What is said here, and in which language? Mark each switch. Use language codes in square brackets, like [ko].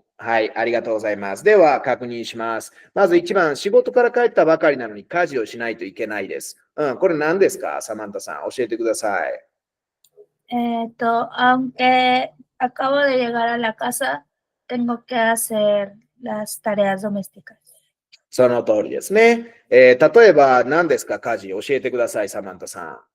[ja] はい、ありがとうございます。では、確認します。まず1番、仕事から帰ったばかりなのに家事をしないといけないです。これ何ですか？サマンタさん、教えてください。 [es] Aunque acabo de llegar a la casa, tengo que hacer las tareas domésticas. [ja] その通りですね。例えば何ですか、家事教えてください、サマンタさん。